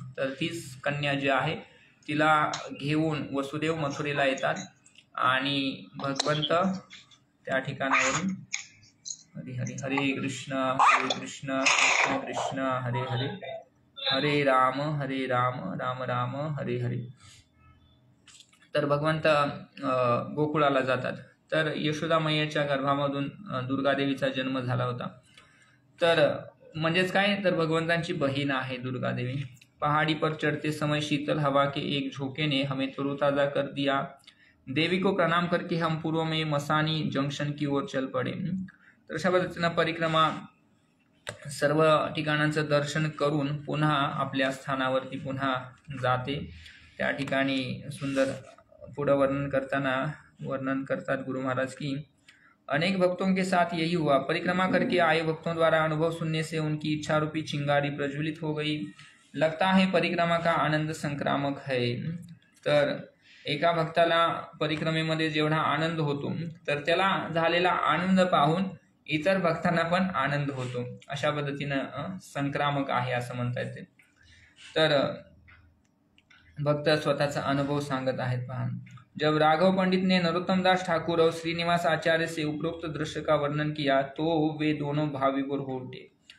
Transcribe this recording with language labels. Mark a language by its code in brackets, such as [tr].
[mr] तर तीच कन्या जी आहे तिला घेऊन वसुदेव मथुरेला येतात आणि भगवंत त्या ठिकाणावरून हरे हरे हरे कृष्ण कृष्ण कृष्ण हरे हरे हरे राम राम राम हरे हरे. तर भगवंत गोकुळाला जातात. तर यशोदा मैयाच्या गर्भामधून दुर्गादेवीचा जन्म झाला होता. तर म्हणजेच काय, तर भगवंतांची बहीण आहे दुर्गादेवी. [hi] पहाड़ी पर चढ़ते समय शीतल हवा के एक झोंके ने हमें तरोताजा कर दिया. देवी को प्रणाम करके हम पूर्व में मसानी जंक्शन की ओर चल पड़े. [mr] तर अशा पद्धतीनं परिक्रमा सर्व ठिकाणांचं दर्शन करून पुन्हा आपल्या स्थानावरती पुन्हा जाते. त्या ठिकाणी सुंदर पुढं वर्णन करतात गुरु महाराज [hi] की अनेक भक्तों के साथ यही हुआ. परिक्रमा करके आए भक्तों द्वारा अनुभव सुनने से उनकी इच्छा रूपी चिंगारी प्रज्वलित हो गई. लगता है परिक्रमा का आनंद संक्रामक है. [mr] तर एका भक्ताला परिक्रमेमध्ये जेवढा आनंद होतो तर त्याला झालेला आनंद पाहून इतर भक्तांना पण आनंद होतो. अशा पद्धतीनं संक्रामक आहे असं म्हणता येते. तर भक्त स्वतःचा अनुभव सांगत आहेत. [hi] पहा, जब राघव पंडित ने नरोत्तम दास ठाकुर और श्रीनिवास आचार्य से उपरोक्त दृश्य का वर्णन किया तो वे दोनों भाव विभोर हो उठे.